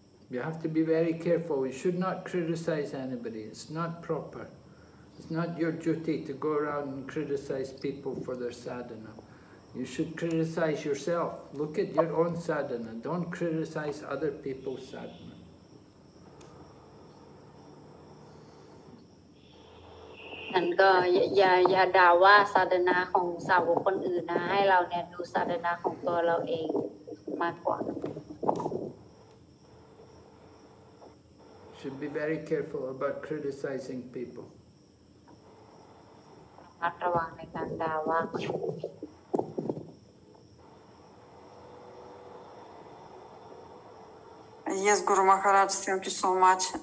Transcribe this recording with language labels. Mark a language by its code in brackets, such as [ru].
[en] You have to be very careful. You should not criticize anybody. It's not proper. It's not your duty to go around and criticize people for their sadhana. You should criticize yourself. Look at your own sadhana. Don't criticize other people's sadhana. [th] And ก็อย่าด่าว่าศาสนาของสาวกคนอื่นนะให้เราเนี่ยดูศาสนาของตัวเราเองมากกว่า [en] Should be very careful about criticizing people. [th] ระวังในการด่าว่า [en] Yes, Guru Maharaj, thank you so much.